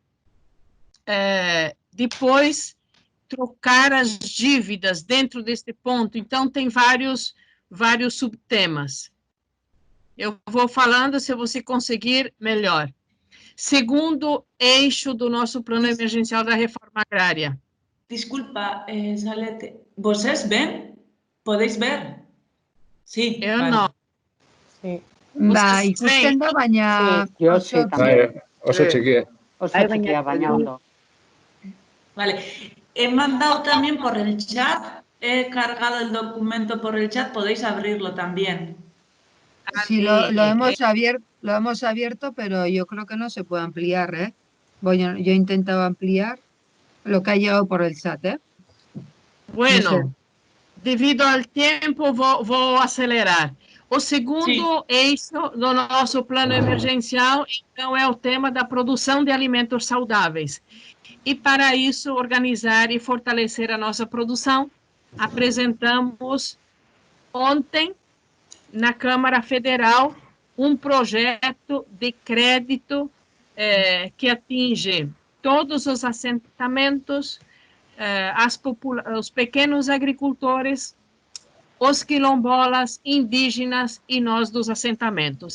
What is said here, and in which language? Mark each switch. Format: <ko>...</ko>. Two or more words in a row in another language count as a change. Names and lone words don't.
<pt>Depois, trocar as dívidas dentro deste ponto. Então, tem vários subtemas. Eu vou falando, se você conseguir, melhor. Segundo eixo do nosso plano emergencial da reforma agrária. Desculpa, Salete, ¿vocês ven?</pt> <es>¿Podéis ver? Sí,</es> <pt>Eu</pt> <es>vale.</es> <pt>não.</pt> <es>Sí.</es> <eu>Bai, ikusten da, baina...</eu> <es>Sí, yo sí también.</es> <eu>Oso txikia. Oso txikia, baina ondo.</eu> <es>Vale. He mandado también por el chat, he cargado el documento por el chat, podéis abrirlo también. Sí, lo hemos abierto, pero yo creo que no se puede ampliar, ¿eh? Bueno, yo he intentado ampliar lo que ha llegado por el chat, ¿eh? Bueno, No sé.</es> <pt>devido ao tempo, vou acelerar. O segundo eixo do nosso plano emergencial, então, é o tema da produção de alimentos saudáveis. E, para isso, organizar e fortalecer a nossa produção, apresentamos ontem, na Câmara Federal, um projeto de crédito que atinge todos os assentamentos, os pequenos agricultores, os quilombolas, indígenas e nós dos assentamentos.</pt>